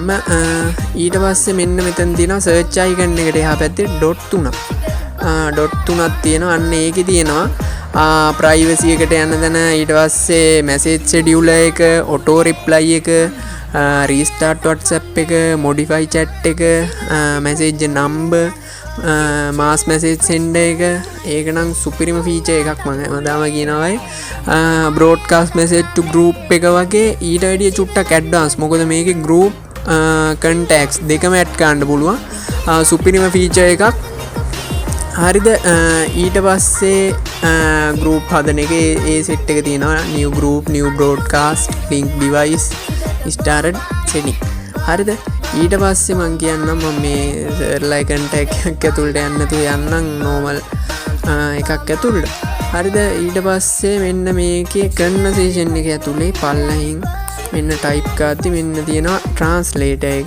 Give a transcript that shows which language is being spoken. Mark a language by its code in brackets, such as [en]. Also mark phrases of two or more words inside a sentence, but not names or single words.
[si] ඊට පස්සේ මෙන්න මෙතන තියෙනවා [en] search icon [si] එකට එහා පැත්තේ dot 3ක්. dot 3ක් තියෙනවා. අන්න ඒකේ තියෙනවා privacy එකට යන දන. ඊට පස්සේ [en] message scheduler [si] එක, [en] auto reply [si] එක, [en] restart WhatsApp [si] එක, [en] modify chat [si] එක, [en] message number, mass message sender එක. [si] ඒක නම් සුපිරිම feature එකක් මම හැමදාම කියනවා. [en] broadcast message to group [si] එක වගේ ඊට වැඩිය චුට්ටක් advance. මොකද මේකේ [en] group contacts [si] දෙකම add කරන්න පුළුවන්. සුපිරිම feature එකක්. හරිද? ඊට පස්සේ group හදන එකේ ඒ set එක තියෙනවා. [en] new group, new broadcast, link device, started setting. [si] හරිද? ඊට පස්සේ මම කියන්නම් මම මේ like contact එකක් ඇතුළට යන්න තු යන්නම් normal එකක් ඇතුළට. හරිද? ඊට පස්සේ මෙන්න මේකේ conversation එක ඇතුලේ පල්ලෙහින් මෙන්න type කරද්දි මෙන්න තියෙනවා translator එක.